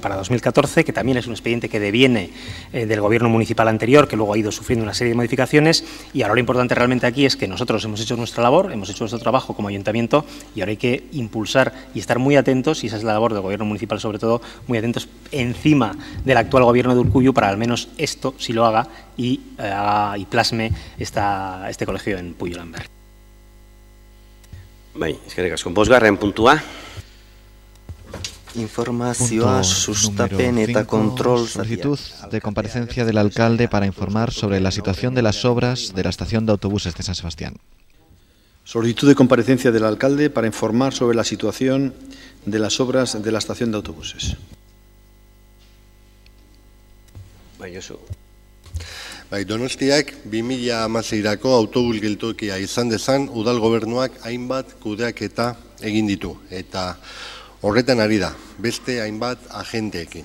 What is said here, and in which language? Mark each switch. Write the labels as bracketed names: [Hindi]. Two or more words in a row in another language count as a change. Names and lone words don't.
[Spanish] para 2014, que también es un expediente que deviene del gobierno municipal anterior, que luego ha ido sufriendo una serie de modificaciones, y ahora lo importante realmente aquí es que nosotros hemos hecho nuestra labor, hemos hecho nuestro trabajo como ayuntamiento, y ahora hay que impulsar y estar muy atentos, y esa es la labor del gobierno municipal sobre todo, muy atentos encima del actual gobierno de Urkullu para al menos esto sí lo haga y plasme este colegio en Puyo-Lanberri. [Basque] Bai, eskerrik asko. Bosgarren puntua. Informazioa, sustapen eta control. [Spanish] Solicitud de comparecencia del alcalde para informar sobre la situación de las obras de la estación de autobuses de San Sebastián. Solicitud de comparecencia del alcalde para informar sobre la situación de las obras de la estación de autobuses. [Basque] Bai, Josu. Bai, Donostiak 2016ko autobus geltokia izan dezan udal gobernuak hainbat kudeaketa egin ditu eta horretan ari da beste hainbat agenteekin.